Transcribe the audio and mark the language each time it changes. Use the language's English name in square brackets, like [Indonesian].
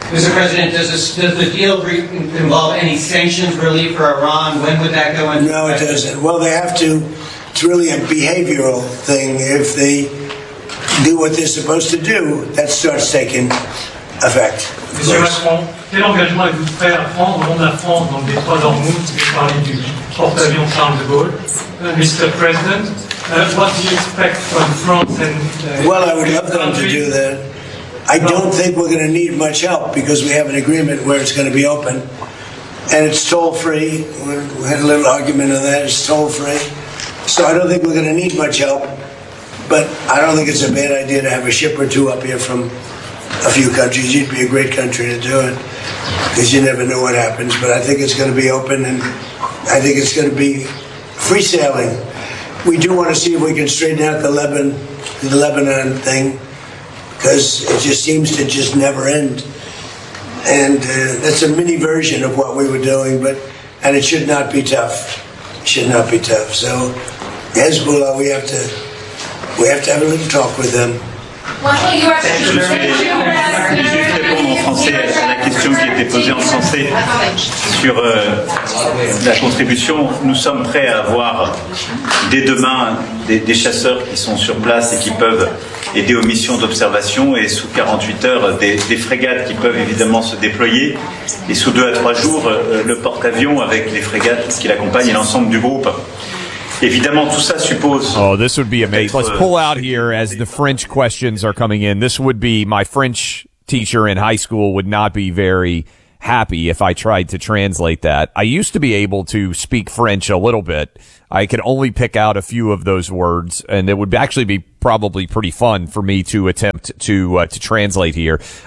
[English] Mr. President, does the deal involve any sanctions relief for Iran? When would that go into effect? No, it doesn't. Well, they have to. It's really a behavioral thing. If they do what they're supposed to do, that starts taking effect. Mr. [French] President, quel engagement avez-vous fait à prendre au nom de la France dans les trois hormones qui parlent du porte-avions Charles de Gaulle? [English] Mr. President. What do you expect from France and... Well, I would love them to do that. I don't think we're going to need much help because we have an agreement where it's going to be open. And it's toll-free. We had a little argument on that. It's toll-free. So I don't think we're going to need much help. But I don't think it's a bad idea to have a ship or two up here from a few countries. You'd be a great country to do it because you never know what happens. But I think it's going to be open, and I think it's going to be free sailing. we do want to see if we can straighten out the Lebanon thing, because it just seems to just never end. And that's a mini version of what we were doing, and it should not be tough. It should not be tough. So Hezbollah, we have to have a little talk with them. [French] La contribution, nous sommes prêts à avoir dès demain des chasseurs qui sont sur place et qui peuvent aider aux missions d'observation, et sous 48 heures des frégates qui peuvent évidemment se déployer, et sous 2 à 3 jours le porte-avions avec les frégates qui l'accompagnent et l'ensemble du groupe. Évidemment, tout ça suppose. [English] Oh, this would be amazing. Let's pull out here as the French questions are coming in. This would be, my French teacher in high school would not be very happy if I tried to translate that. I used to be able to speak French a little bit. I could only pick out a few of those words, and it would actually be probably pretty fun for me to attempt to translate here.